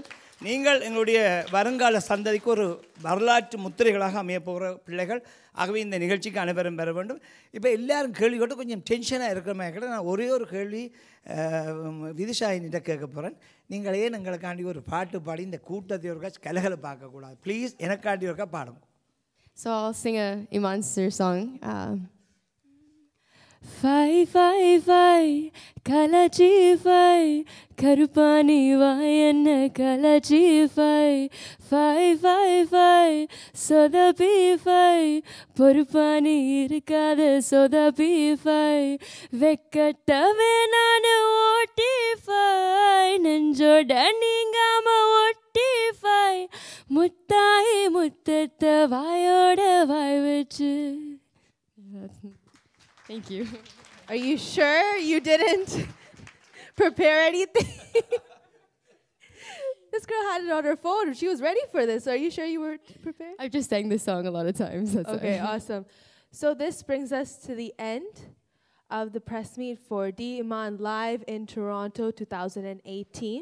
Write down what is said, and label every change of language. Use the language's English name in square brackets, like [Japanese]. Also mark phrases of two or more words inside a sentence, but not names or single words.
[Tamil] நீங்கள் எங்களுடைய வருங்கால சந்ததிக்கு ஒரு வரலாற்று முத்திரைகளாக அமையப்போகிற பிள்ளைகள். ஆகவே இந்த நிகழ்ச்சிக்கு அனைவரும் பெற வேண்டும். இப்போ எல்லாரும் கேள்வி கேட்டு கொஞ்சம் டென்ஷனாக இருக்கிற மாதிரி கேட்டால் நான் ஒரே ஒரு கேள்வி விதிஷாயினிட்ட கேட்க போகிறேன். நீங்கள் ஏன் எங்களுக்காண்டி ஒரு பாட்டு பாடி இந்த கூட்டத்தை ஒருக்கா கலகலை பார்க்கக்கூடாது? ப்ளீஸ் எனக்காண்டி ஒருக்கா பாடுங்க. [English] So I'll sing a IMMAN sir song. [Tamil] ஃபை ஃபை ஃபை கலாச்சி ஃபை கருப்பனி வாயன்னா கலாச்சி ஃபை ஃபை ஃபை ஃபை சோடா பி ஃபை பொறுப்பனி இருக்கடா சோடா பி ஃபை வெக்கதவே நானு ஒட்டி ஃபை நெஞ்சோட நீங்காம ஒட்டி ஃபை முட்டை முட்டாத்தா வாயோட வாய் வெச்சு. [English] Thank you. Are you sure you didn't prepare anything? This girl had it on her phone. She was ready for this. Are you sure you were prepared? I've just sang this song a lot of times. That's Okay, why. awesome. So this brings us to the end of the press meet for IMMAN Live in Toronto 2018.